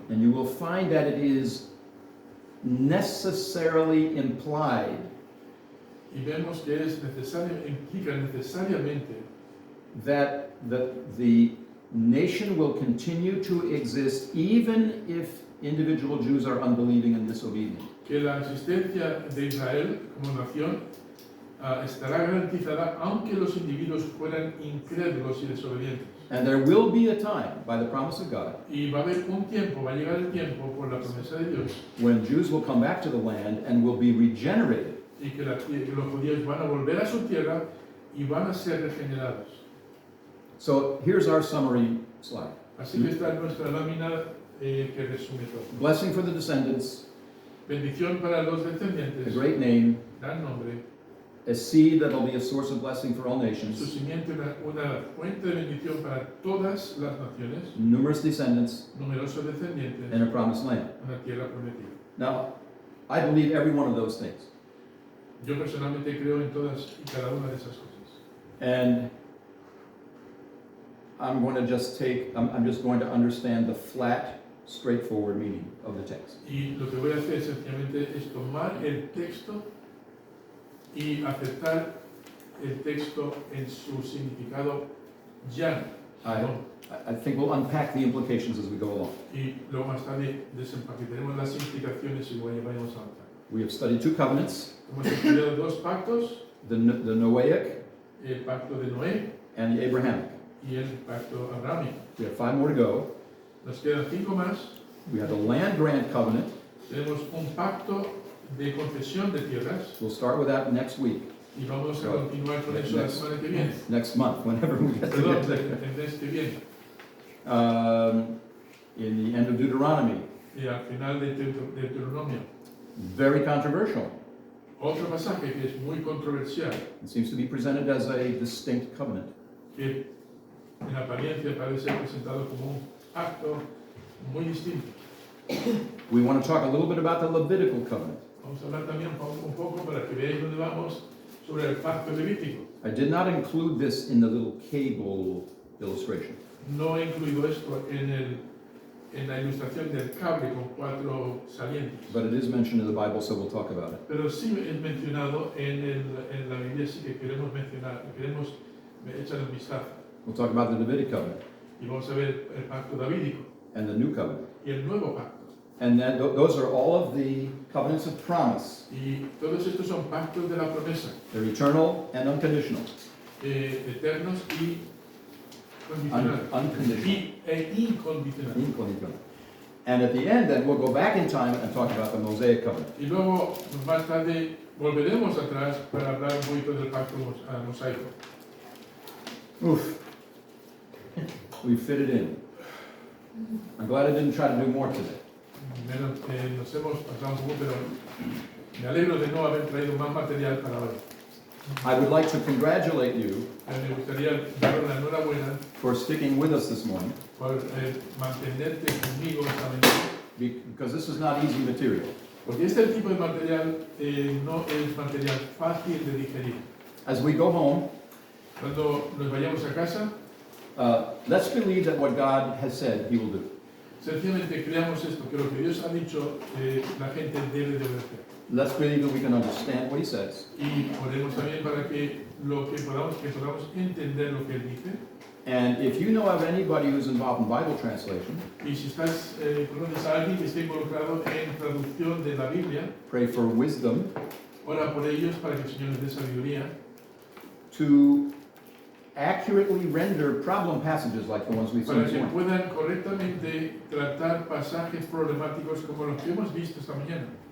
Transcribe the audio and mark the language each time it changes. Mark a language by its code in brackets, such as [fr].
[en] And you will find that it is necessarily implied [es] Y vemos que implica necesariamente [en] that the nation will continue to exist even if individual Jews are unbelieving and disobedient. [es] que la existencia de Israel como nación estará garantizada aunque los individuos fueran incrédulos y desobedientes. [en] And there will be a time, by the promise of God, [es] Y va a haber un tiempo, va a llegar el tiempo por la promesa de Dios [en] when Jews will come back to the land and will be regenerated. [es] y que los judíos van a volver a su tierra y van a ser regenerados. [en] So here's our summary slide. [es] Así que esta es nuestra lámina que resume todo. [en] Blessing for the descendants, [es] Bendición para los [en] a [es] descendientes, [en] great name, [es] gran nombre, [en] a seed that will be a source of blessing for all [es] Su [en] nations, [es] simiente una fuente de bendición para todas las naciones, [en] numerous descendants, [es] numerosos descendientes, [en] and a promised land. [es] una tierra prometida. [en] Now, I believe every one of those things. [es] Yo personalmente creo en todas y cada una de esas cosas. [en] And I'm going to just I'm just going to understand the flat, straightforward meaning of the text. [es] Y lo que voy a hacer sencillamente es tomar el texto y aceptar el texto en su significado llano. [en] I think we'll unpack the implications as we go along. [es] Y luego más tarde desempaquetaremos las implicaciones y vayamos avanzando. [en] We have studied two covenants, [es] Hemos estudiado dos pactos, [en] the Noahic [es] el pacto de Noé [en] and the Abrahamic. [es] y el pacto abrahámico. [en] We have 5 more to go. [es] Nos quedan 5 más. [en] We have the land grant covenant. [es] Tenemos un pacto de concesión de tierras [en] We'll start with that next week, [es] y vamos a continuar con eso la semana que viene. [en] next month, whenever we get to [es] Perdón, [en] get there. [es] el mes que viene. [en] In the end of Deuteronomy, [es] Y al final de Deuteronomio. [en] very controversial. [es] Otro pasaje que es muy controversial, [en] It seems to be presented as a distinct covenant. [es] que en apariencia parece presentado como un acto muy distinto. [en] We want to talk a little bit about the Levitical covenant. [es] Vamos a hablar también un poco para que veáis dónde vamos sobre el pacto levítico. [en] I did not include this in the little cable illustration. [es] No he incluido esto en la ilustración del cable con 4 salientes, [en] But it is mentioned in the Bible, so we'll talk about it. [es] pero sí es mencionado en la Biblia, sí que queremos mencionar, queremos echar un vistazo. [en] We'll talk about the Davidic covenant [es] Y vamos a ver el pacto davídico [en] and the new covenant. [es] y el nuevo pacto. [en] And then those are all of the covenants of promise. [es] Y todos estos son pactos de la promesa, [en] They're eternal and unconditional. [es] eternos y condicionales. [en] Unconditional. [es] Incondicionales. [en] Inconditional. And at the end, then we'll go back in time and talk about the Mosaic covenant. [es] Y luego, más tarde, volveremos atrás para hablar un poquito del pacto mosaico. [en] Oof. We fit it in. I'm glad I didn't try to do more today. [es] Nos hemos pasado un poco, pero me alegro de no haber traído más material para hoy. [en] I would like to congratulate you [es] Me gustaría dar una enhorabuena [en] for sticking with us this morning, [es] por mantenerte conmigo esta mañana, [en] because this is not easy material. [es] porque este tipo de material no es material fácil de digerir. [en] As we go home, [es] Cuando nos vayamos a casa, [en] let's believe that what God has said He will do. [es] sencillamente creamos esto, que lo que Dios ha dicho, la gente debe de obedecer. [en] Let's believe that we can understand what He says. [es] Y oremos también para que podamos entender lo que Él dice. [en] And if you know of anybody who's involved in Bible translation, [es] Y si conoces a alguien que esté involucrado en traducción de la Biblia, [en] pray for wisdom [es] ora por ellos para que el Señor les dé sabiduría [en] to accurately render problem passages like the ones we've seen [es] para [en] this [es] que [en] morning. [es] puedan correctamente tratar pasajes problemáticos como los que hemos visto esta mañana.